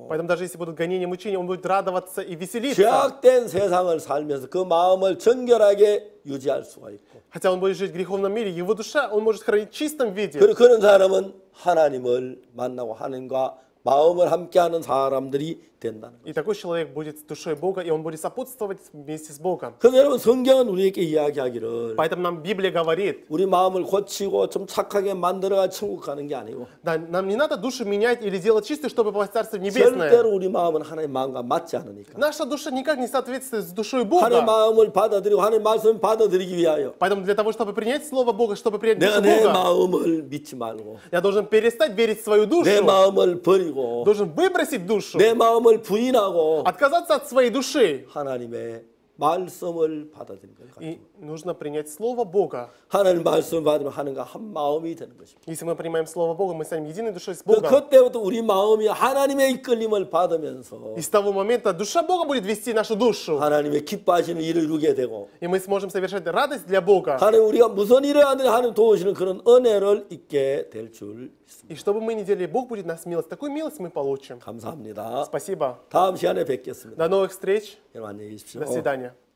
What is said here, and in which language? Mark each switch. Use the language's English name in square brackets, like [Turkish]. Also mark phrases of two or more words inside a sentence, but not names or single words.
[Russian] Поэтому даже если будут гонения, мучения, он будет радоваться и веселиться. [Korean] 죄악된 세상을 살면서 그 마음을 정결하게 유지할 수가 있고 [Russian] Хотя он будет жить в греховном мире, его душа он может хранить в чистом виде. [Korean] 그리고 그런 사람은 하나님을 만나고 하나님과 마음을 함께하는 사람들이 된다는 거예요. [Russian] И такой человек будет с душой Бога, и он будет сопутствовать вместе с Богом. [Korean] 그래서 여러분 성경은 우리에게 이야기하기를 [Russian] Поэтому нам Библия говорит, [Korean] 우리 마음을 고치고 좀 착하게 만들어가 천국 가는 게 아니고 [Russian] да, нам не надо душу менять или делать чистой, чтобы попасть в Царство Небесное. [Korean] 절대로 우리 마음은 하나님 마음과 맞지 않으니까 [Russian] Наша душа никак не соответствует с душой [Korean] 하나님 [Russian] Бога. [Korean] 마음을 받아들이고 하나님 말씀을 받아들이기 위하여 [Russian] Поэтому для того, чтобы принять Слово Бога, чтобы принять [Korean] 내가 [Russian] душу [Korean] 내 [Russian] Бога, [Korean] 마음을 믿지 말고 [Russian] я должен перестать верить в свою [Korean] 내 [Russian] душу, [Korean] 마음을 버리고 [Russian] должен выбросить душу, [Korean] 내 마음을 부인하고 [Russian] отказаться от своей души. [Korean] 하나님의 말씀을 받아들이는 거예요. [Russian] И нужно принять Слово Бога. [Korean] 하나님 말씀을 받으면 하나님과 한 마음이 되는 것입니다. [Russian] Если мы принимаем Слово Бога, мы станем единой душой с Богом. [Korean] 그때부터 우리 마음이 하나님의 이끌림을 받으면서 [Russian] И с того момента душа Бога будет вести нашу душу. [Korean] 하나님의 기뻐하시는 일을 이루게 되고 [Russian] И мы сможем совершать радость для Бога. [Korean] 하나님 우리가 무슨 일을 하든 하나님 도우시는 그런 은혜를 잊게 될 줄 믿습니다. [Russian] И что бы мы ни делали, Бог будет нас милость. Такую милость мы получим. [Korean] 감사합니다. [Russian] Спасибо. [Korean] 다음 시간에 뵙겠습니다. [Russian] До новых встреч. [Korean] 여러분 안녕히 계십시오. [Russian] До свидания.